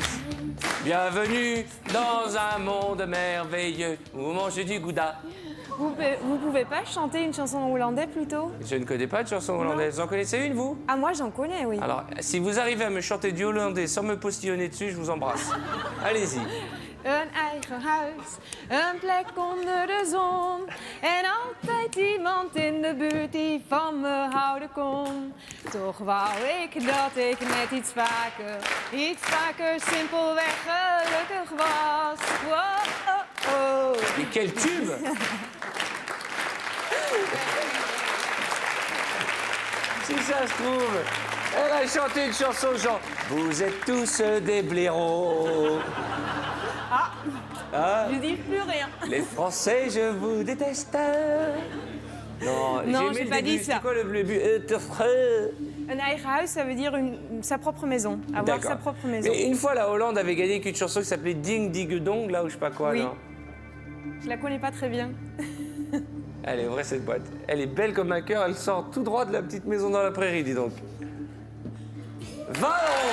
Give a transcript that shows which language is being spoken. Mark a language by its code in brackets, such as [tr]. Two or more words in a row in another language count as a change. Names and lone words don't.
[fr] Bienvenue dans un monde merveilleux où on mange du gouda. Vous pouvez pas chanter une chanson en hollandais plutôt? Je ne connais pas de chanson hollandaise. Vous en connaissez une, vous? Ah, moi j'en connais, oui. Alors, si vous arrivez à me chanter du hollandais sans me postillonner dessus, je vous embrasse. Allez-y. [nl] Een eigen huis, een plek onder de zon. En altijd iemand in de buurt die van me houden kon. Toch wou ik dat ik net iets vaker simpelweg gelukkig was. Wow, oh, oh. [fr] Mais quel tube! Si ça se trouve, elle a chanté une chanson genre « Vous êtes tous des blaireaux ». Ah, Je dis plus rien. les Français, je vous déteste. Non, Non, aimé j'ai le pas début. dit ça. C'est quoi le début? [nl] Un eigen huis, [fr] ça veut dire sa propre maison. Avoir D'accord. sa propre maison. Mais une fois, la Hollande avait gagné qu'une chanson qui s'appelait Ding Dig Dong, là, ou je sais pas quoi, Oui. non? Je la connais pas très bien. Elle est vraie, cette boîte. Elle est belle comme un cœur, elle sort tout droit de la petite maison dans la prairie, dis donc. 20 €.